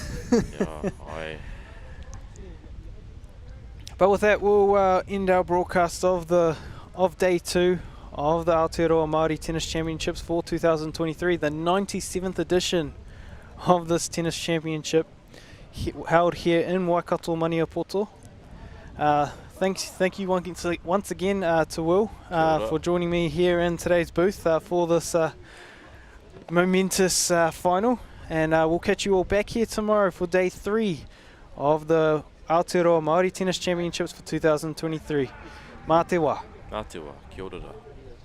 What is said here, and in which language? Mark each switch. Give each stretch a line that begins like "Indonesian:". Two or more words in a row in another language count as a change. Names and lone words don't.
English: But with that, we'll end our broadcast of day 2 of the Aotearoa Māori Tennis Championships for 2023, the 97th edition of this tennis championship, held here in Waikato, Maniapoto. Thank you once again to Will for joining me here in today's booth for this momentous final, and we'll catch you all back here tomorrow for day 3 of the Aotearoa Māori Tennis Championships for 2023.
Māori: Mā te wā. Mā te wā, kia ora.